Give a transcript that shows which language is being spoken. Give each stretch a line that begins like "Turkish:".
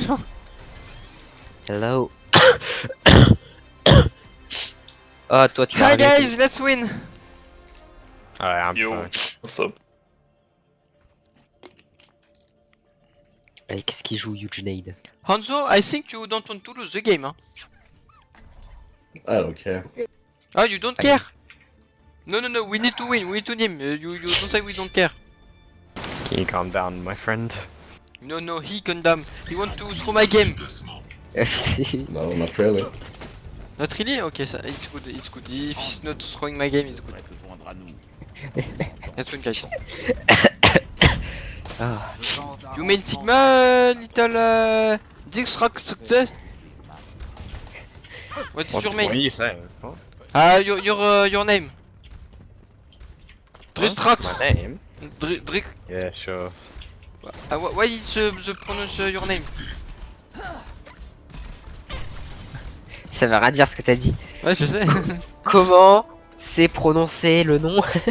French: genre.
English: Hello.
French: Oh, toi, tu
English: Hi
French: as
English: guys, let's win. Yo. What's up?
French: Qu'est-ce qu'il joue, Eugenade?
English: Hanzo, I think you don't want to lose the game, hein. I don't care. Ah, you don't care? No, we need to win, we need to win. You don't say we don't care. Can you calm down, my friend? No, he condemn. He want to throw my game. No, not really. Not really? Okay, so it's good. If he's not throwing my game, it's good. Let's win, guys. Ah. You main Sigma, little Dixrax? What is your main? you say? Your name. Dristrax. name? Drick. Yeah, sure. Why is the pronounce your name?
French: Ça veut rien dire ce que t'as dit. Ouais, je sais. Comment c'est prononcé le nom?